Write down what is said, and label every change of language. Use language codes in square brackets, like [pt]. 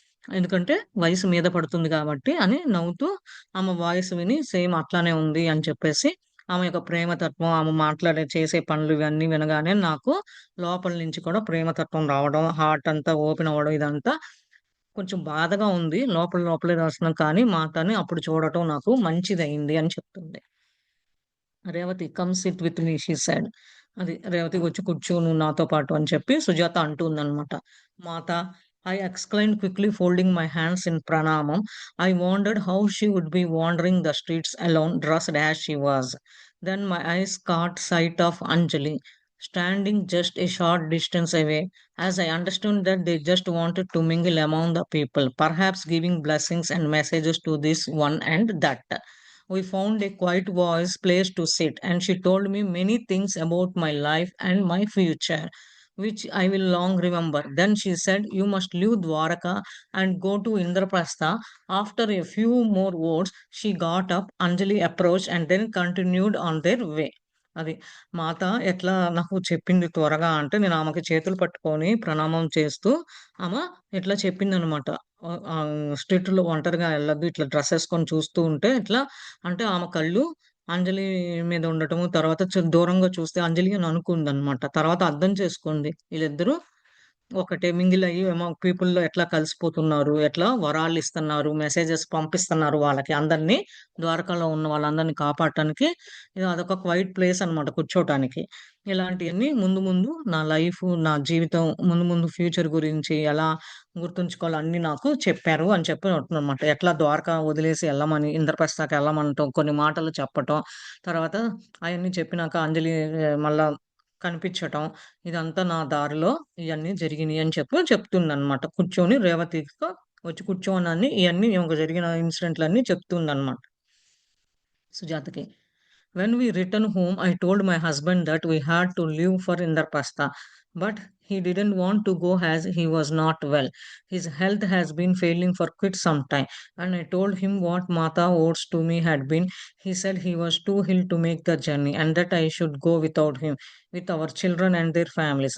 [te] ఎందుకంటే వయసు మీద పడుతుంది గాబట్టి అని నవ్వుతూ ఆమె వాయిస్ విని సేమ్ అట్లానే ఉంది అని చెప్పేసి ఆమె యొక్క ప్రేమతత్వం, ఆమె మాట్లాడే చేసే పనులు ఇవన్నీ వినగానే నాకు లోపల నుంచి కూడా ప్రేమతత్వం రావడం, హార్ట్ అంతా ఓపెన్ అవ్వడం ఇదంతా కొంచెం బాధగా ఉంది. లోపల లోపలే రాస్తున్నాను కానీ మాతని అప్పుడు చూడటం నాకు మంచిదయింది అని చెప్తుంది. Revathi [en] Come sit with me she said. [te] అది రేవతి వచ్చి కూర్చో నువ్వు నాతో పాటు అని చెప్పి సుజాత అంటుందన్నమాట. [en] Mata I exclaimed quickly, folding my hands in pranamam. I wondered how she would be wandering the streets alone, dressed as she was. Then my eyes caught sight of Anjali, standing just a short distance away, as I understood that they just wanted to mingle among the people, perhaps giving blessings and messages to this one and that. We found a quiet voice place to sit, and she told me many things about my life and my future, which I will long remember. Then she said, you must leave Dwaraka and go to Indraprastha. After a few more words, she got up, Anjali approached, and then continued on their way. [te] అది మాత ఎట్లా నాకు చెప్పింది త్వరగా అంటే నేను ఆమెకి చేతులు పట్టుకొని ప్రణామం చేస్తూ ఆమె ఇట్లా చెప్పిందనమాట. స్ట్రీట్‌లో ఒంటరిగా ఎళ్ళొద్దు. ఇట్లా డ్రెస్ ఏసుకొని చూస్తూ ఉంటే ఇట్లా అంటే ఆమె కళ్ళు అంజలి మీద ఉండటము, తర్వాత దూరంగా చూస్తే అంజలి అని అనుకుందనమాట. తర్వాత అర్థం చేసుకుంది. ఈళ్ళిద్దరూ ఒకటే మింగిల్ అయ్యి ఏమో పీపుల్‌లో ఎట్లా కలిసిపోతున్నారు, ఎట్లా వరాలిస్తున్నారు, మెసేజెస్ పంపిస్తున్నారు వాళ్ళకి అందరిని ద్వారకాలో ఉన్న వాళ్ళందరిని కాపాడటానికి. అదొక క్వైట్ ప్లేస్ అనమాట కూర్చోటానికి. ఇలాంటియన్నీ ముందు ముందు నా లైఫు, నా జీవితం ముందు ముందు ఫ్యూచర్ గురించి ఎలా గుర్తుంచుకోవాలో అన్నీ నాకు చెప్పారు అని చెప్పి అంటుందనమాట. ఎట్లా ద్వారకా వదిలేసి ఎళ్ళమని, ఇంద్రప్రస్థకి ఎళ్ళమనటం, కొన్ని మాటలు చెప్పటం. తర్వాత అయన్నీ చెప్పినాక అంజలి మళ్ళా కనిపించటం. ఇదంతా నా దారిలో ఇయన్నీ జరిగినియి అని చెప్పి చెప్తుందనమాట. కూర్చొని రేవతితో వచ్చి కూర్చోనని ఇయన్నీ ఈమెకు జరిగిన ఇన్సిడెంట్‌లన్నీ చెప్తుందనమాట సుజాతకి. [en] When we returned home, I told my husband that we had to leave for Indraprastha, but he didn't want to go as he was not well. His health has been failing for quite some time. And I told him what Mata words to me had been. He said he was too ill to make the journey and that I should go without him, with our children and their families.